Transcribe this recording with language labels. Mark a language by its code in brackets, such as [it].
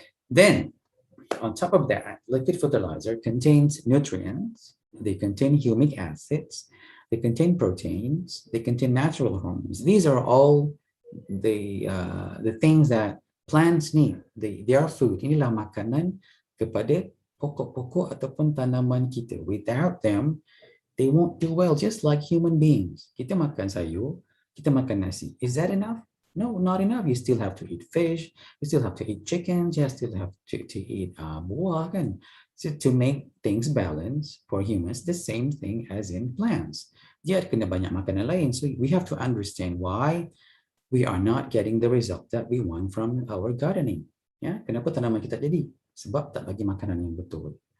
[en] Then, on top of that, liquid fertilizer contains nutrients, they contain humic acids, they contain proteins, they contain natural hormones. These are all the things that plants need. They are food. [ms] Inilah makanan kepada pokok-pokok ataupun tanaman kita. [en] Without them, they won't do well, just like human beings. [ms] Kita makan sayur, kita makan nasi. [en] Is that enough? No, not enough. You still have to eat fish, you still have to eat chickens, you still have to eat buah kan. So to make things balance for humans, the same thing as in plants. [ms] Dia kena banyak makanan lain. [en] So we have to understand why we are not getting the result that we want from our gardening. [ms] Ya, kenapa tanaman kita jadi? Sebab tak bagi makanan yang betul.